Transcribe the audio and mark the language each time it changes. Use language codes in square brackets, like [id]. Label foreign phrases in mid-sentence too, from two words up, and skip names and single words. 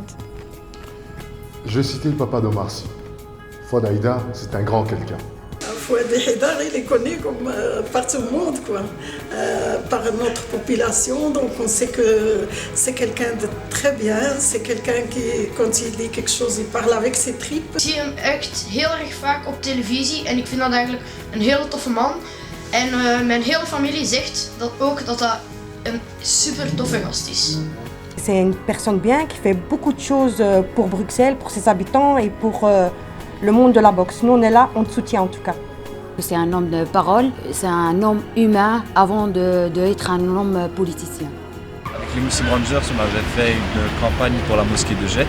[fr] Je citais le papa d'Omar Sy. Fouad Haïdar, c'est un grand quelqu'un. Fouad Haïdar, il est connu comme par tout le monde, par notre population. Donc on sait que c'est quelqu'un de très bien. C'est quelqu'un qui, quand il dit quelque chose, il parle avec ses tripes. [nl] Ik zie hem echt heel erg vaak op televisie en ik vind dat eigenlijk een hele toffe man. En mijn hele familie zegt dat ook dat hij een super toffe gast is. [fr] C'est une personne bien qui fait beaucoup de choses pour Bruxelles, pour ses habitants et pour le monde de la boxe. Nous on est là, on te soutient en tout cas. C'est un homme de parole, c'est un homme humain avant d'être un homme politicien. Avec les Muslim Rangers, on avait fait une campagne pour la mosquée de Jet.